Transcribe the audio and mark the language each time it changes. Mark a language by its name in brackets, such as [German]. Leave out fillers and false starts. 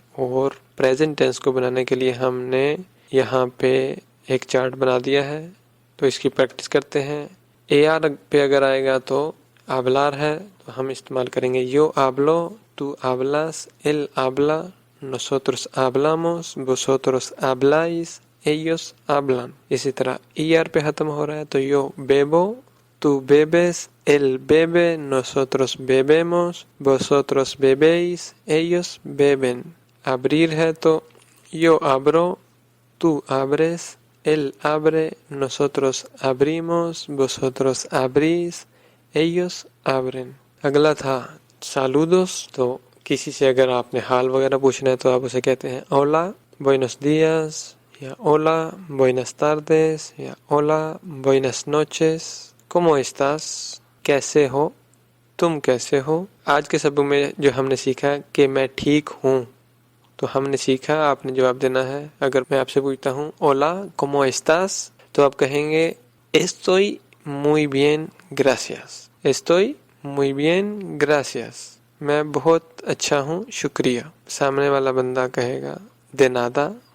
[Urdu] اور present tense کو بنانے کے لیے ہم نے یہاں پہ ایک چارٹ بنا دیا ہے. تو اس کی پریکٹس کرتے ہیں. اے آر پہ اگر آئے گا تو [Spanish] hablar [Urdu] ہے تو ہم استعمال کریں گے [Spanish] yo hablo، tú hablas، él habla، nosotros hablamos، vosotros habláis، ellos hablan. [Urdu] اسی طرح er پہ ختم ہو رہا ہے تو [Spanish] yo bebo، tú bebes، él bebe، nosotros bebemos، vosotros bebéis، ellos beben. abrir [Urdu] ہے تو [Spanish] yo abro، tú abres، él abre، nosotros abrimos، vosotros abrís، ellos abren. [Urdu] اگلا تھا saludos. تو کسی سے اگر آپ نے حال وغیرہ پوچھنا ہے تو آپ اسے کہتے ہیں [Spanish] hola buenos días [Urdu] یا [Spanish] hola buenas tardes [Urdu] یا [Spanish] hola buenas noches. ¿Cómo estás؟ [Urdu] کیسے ہو؟ تم کیسے ہو؟ آج کے سبق میں جو ہم نے سیکھا کہ میں ٹھیک ہوں، تو ہم نے سیکھا، آپ نے جواب دینا ہے۔ اگر میں آپ سے پوچھتا ہوں اولا [Spanish] ¿cómo estás؟ [Urdu] تو آپ کہیں گے [Spanish] estoy muy bien gracias، [Urdu] estoy muy bien gracias، میں بہت اچھا ہوں شکریہ۔ سامنے والا بندہ کہے گا [Spanish] de nada،